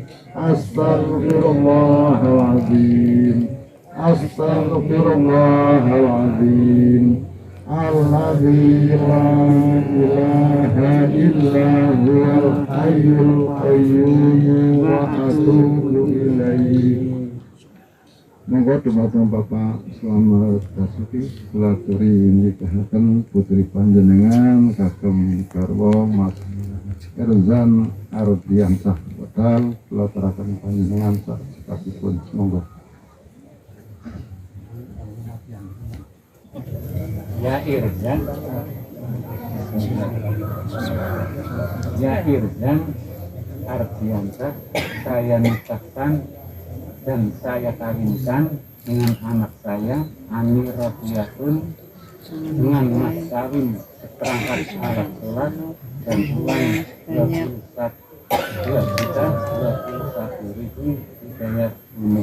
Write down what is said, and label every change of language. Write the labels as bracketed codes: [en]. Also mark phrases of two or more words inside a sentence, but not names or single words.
[ar] Astaghfirullahaladzim. Astaghfirullahaladzim. الذي لا إله إلا هو الحي القيوم وأتوب إليه. [jv] Monggo dumateng Bapak Slamet Basuki kulaturi nikahaken putri panjenengan kagem garwa Mas Erzan Ardiansah Badal kulaturaken panjenengan sak cekapipun monggo. [id] Ya Irzan Ardiansah saya nikahkan dan saya kawinkan dengan anak saya Ani Rofiatun dengan mas kawin seperangkat alat sholat dan uang 2.021.000 dibayar tunai.